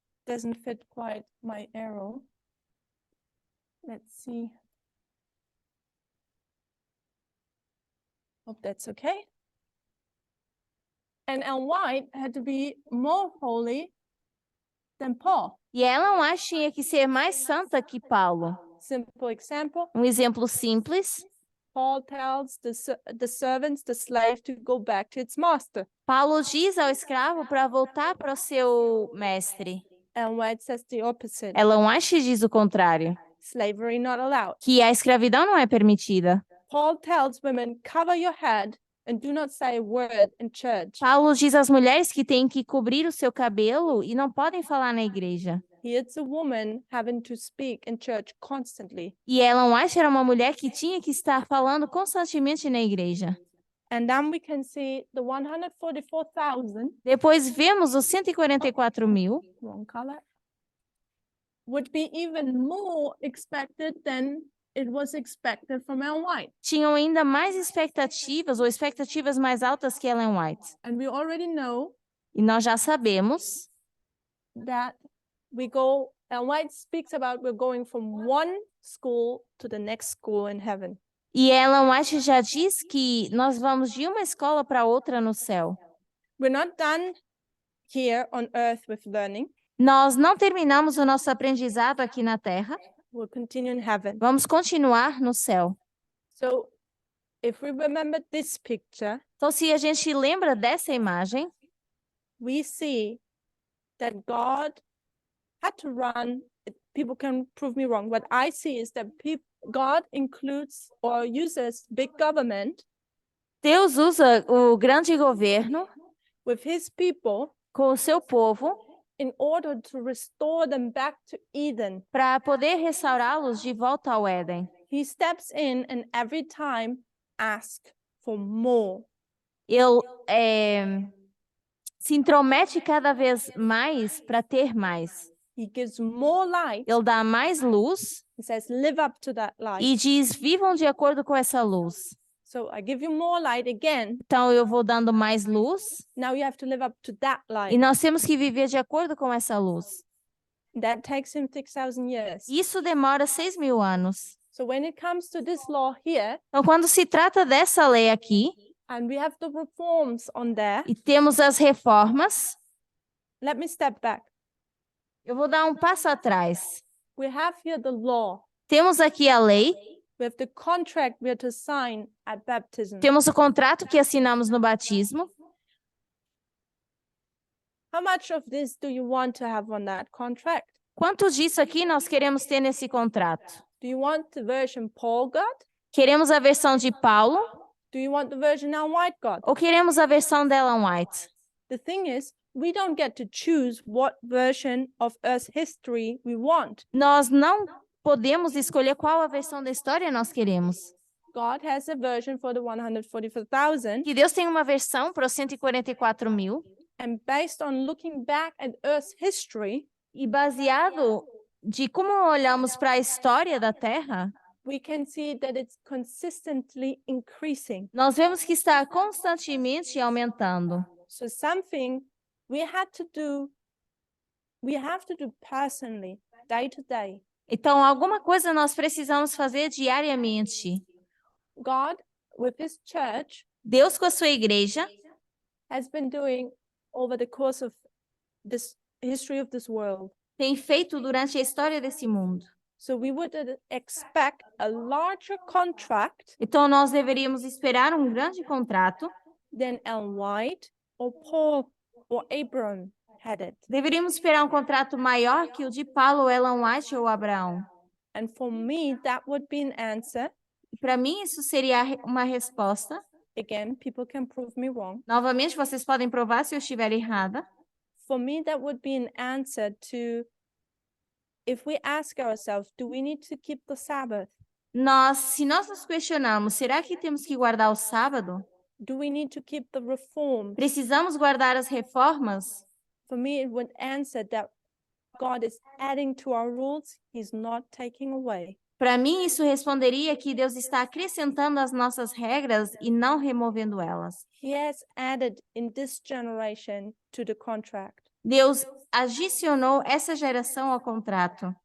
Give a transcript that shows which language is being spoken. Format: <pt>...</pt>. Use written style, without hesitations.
<en>Doesn't fit quite my arrow. Let's see. Hope that's okay. And Ellen White had to be more holy than Paul.</en> <pt>E Ellen White tinha que ser mais santa que Paulo.</pt> <en>Simple example.</en> <pt>Um exemplo simples.</pt> <en>Paul tells the servants, the slave, to go back to its master.</en> <pt>Paulo diz ao escravo para voltar para o seu mestre.</pt> <en>Ellen White says the opposite.</en> <pt>Ellen White diz o contrário,</pt> <en>Slavery not allowed.</en> <pt>que a escravidão não é permitida.</pt> <en>Paul tells women, cover your head and do not say a word in church.</en> <pt>Paulo diz às mulheres que têm que cobrir o seu cabelo e não podem falar na igreja.</pt> <en>Here it's a woman having to speak in church constantly.</en> <pt>E Ellen White era uma mulher que tinha que estar falando constantemente na igreja.</pt> <en>And then we can see the 144,000,</en> <pt>Depois vemos os 144 mil,</pt> <en>wrong color, would be even more expected than it was expected from Ellen White.</en> <pt>tinham ainda mais expectativas ou expectativas mais altas que Ellen White.</pt> <en>And we already know</en> <pt>E nós já sabemos</pt> <en>that Ellen White speaks about we're going from one school to the next school in heaven.</en> <pt>e Ellen White já diz que nós vamos de uma escola para outra no céu.</pt> <en>We're not done here on earth with learning.</en> <pt>Nós não terminamos o nosso aprendizado aqui na Terra.</pt> <en>We'll continue in heaven.</en> <pt>Vamos continuar no céu.</pt> <en>So if we remember this picture,</en> <pt>Então, se a gente lembra dessa imagem,</pt> <en>we see that God had to run. People can prove me wrong. What I see is that God includes or uses big government</en> <pt>Deus usa o grande governo</pt> <en>with his people</en> <pt>com o seu povo</pt> <en>in order to restore them back to Eden.</en> <pt>para poder restaurá-los de volta ao Éden.</pt> <en>He steps in and every time asks for more.</en> <pt>Ele se intromete cada vez mais para ter mais.</pt> <en>He gives more light.</en> <pt>Ele dá mais luz</pt> <en>He says, live up to that light.</en> <pt>e diz, vivam de acordo com essa luz.</pt> <en>So I give you more light again.</en> <pt>Então, eu vou dando mais luz</pt> <en>Now you have to live up to that</en> <pt>e</pt> <en>light.</en> <pt>nós temos que viver de acordo com essa luz.</pt> <en>That takes him 6,000 years.</en> <pt>Isso demora 6.000 anos.</pt> <en>So when it comes to this law here,</en> <pt>Então, quando se trata dessa lei aqui,</pt> <en>and we have the reforms on there,</en> <pt>e temos as reformas,</pt> <en>let me step back.</en> <pt>eu vou dar um passo atrás.</pt> <en>We have here the law.</en> <pt>Temos aqui a lei,</pt> <en>We have the contract we are to sign at baptism.</en> <pt>temos o contrato que assinamos no batismo.</pt> <en>How much of this do you want to have on that contract?</en> <pt>Quanto disso aqui nós queremos ter nesse contrato?</pt> <en>Do you want the version Paul got?</en> <pt>Queremos a versão de Paulo</pt> <en>Do you want the version Ellen White got?</en> <pt>ou queremos a versão de Ellen White?</pt> <en>The thing is, we don't get to choose what version of Earth's history we want.</en> <pt>Nós não podemos escolher qual a versão da história nós queremos.</pt> <en>God has a version for the 144,000,</en> <pt>Que Deus tem uma versão para os 144 mil</pt> <en>and based on looking back at Earth's history,</en> <pt>e baseado de como olhamos para a história da Terra,</pt> <en>we can see that it's consistently increasing.</en> <pt>nós vemos que está constantemente aumentando.</pt> <en>So something we have to do personally, day to day.</en> <pt>Então, alguma coisa nós precisamos fazer diariamente.</pt> <en>God, with his church,</en> <pt>Deus com a sua igreja</pt> <en>has been doing over the course of this history of this world.</en> <pt>tem feito durante a história desse mundo.</pt> <en>So we would expect a larger contract</en> <pt>Então nós deveríamos esperar um grande contrato.</pt> <en>than Ellen White or Paul or Abraham had it.</en> <pt>Deveríamos esperar um contrato maior que o de Paulo, Ellen White ou Abraão.</pt> <en>And for me, that would be an answer.</en> <pt>Para mim, isso seria uma resposta.</pt> <en>Again, people can prove me wrong.</en> <pt>Novamente, vocês podem provar se eu estiver errada.</pt> <en>For me, that would be an answer to, if we ask ourselves, do we need to keep the Sabbath?</en> <pt>Se nós nos questionarmos, será que temos que guardar o sábado?</pt> <en>Do we need to keep the reforms?</en> <pt>Precisamos guardar as reformas?</pt> <en>For me, it would answer that God is adding to our rules, He's not taking away.</en> <pt>Para mim, isso responderia que Deus está acrescentando as nossas regras e não removendo elas.</pt> <en>He has added in this generation to the contract.</en> <pt>Deus adicionou essa geração ao contrato,</pt>